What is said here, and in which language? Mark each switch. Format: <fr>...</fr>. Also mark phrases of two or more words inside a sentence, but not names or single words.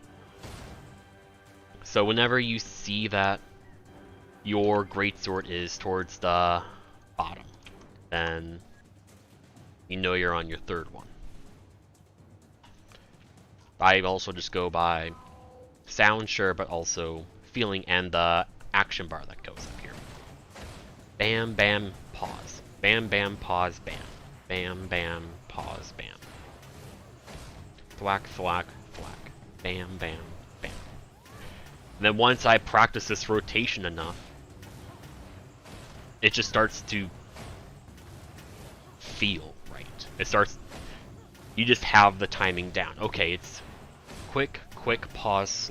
<en>So whenever you see that your greatsword is towards the bottom, then you know you're on your third one. I also just go by sound, sure, but also feeling and the action bar that goes up here. Bam, bam, pause. Bam, bam, pause, bam. Bam, bam, pause, bam. Thwack, thwack, thwack. Bam, bam, bam. And then once I practice this rotation enough, it just starts to feel right. It starts, you just have the timing down. Okay, it's quick, quick, pause, slow.</en>